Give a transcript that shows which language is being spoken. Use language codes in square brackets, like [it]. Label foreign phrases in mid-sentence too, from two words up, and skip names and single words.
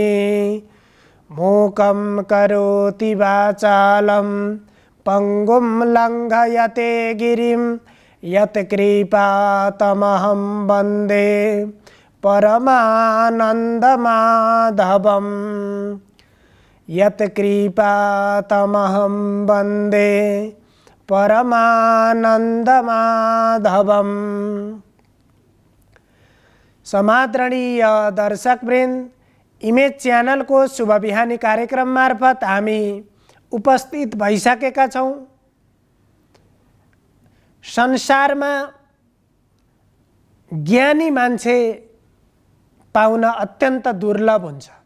[sa] मूकं करोति वाचालं पंगुं लंघयते गिरिं यत्कृपातमहं वन्दे परमानन्दमाधवम्। यत्कृपातमहं वन्दे परमानन्दमाधवम्। [ne] समादरणीय दर्शकवृन्द, इमेज च्यानल को शुभ बिहानी कार्यक्रम मार्फत हामी उपस्थित भइसकेका छौं। संसारमा ज्ञानी मान्छे पाउन अत्यन्त दुर्लभ हुन्छ।